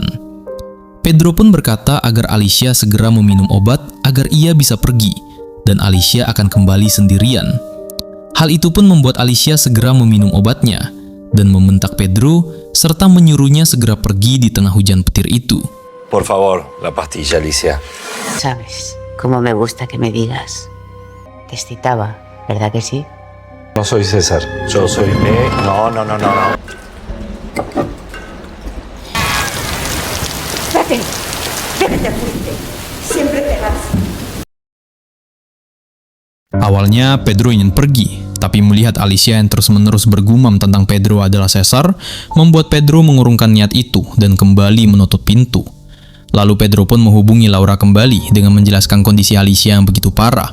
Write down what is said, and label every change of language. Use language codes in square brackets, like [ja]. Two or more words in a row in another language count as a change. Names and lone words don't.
[id] Pedro pun berkata agar Alicia segera meminum obat agar ia bisa pergi, dan Alicia akan kembali sendirian. Hal itu pun membuat Alicia segera meminum obatnya, dan membentak Pedro, serta menyuruhnya segera pergi di tengah hujan petir itu. [es] Por favor, la pastilla, Alicia. Sabes cómo me gusta que me digas. Te excitaba, ¿verdad que sí? No soy César, yo soy No. ¡Vete! ¡Déjate fuiste! Siempre te vas. [id] Awalnya Pedro ingin pergi, tapi melihat Alicia yang terus-menerus bergumam tentang Pedro adalah Cesar, membuat Pedro mengurungkan niat itu dan kembali menutup pintu. Lalu Pedro pun menghubungi Laura kembali dengan menjelaskan kondisi Alicia yang begitu parah.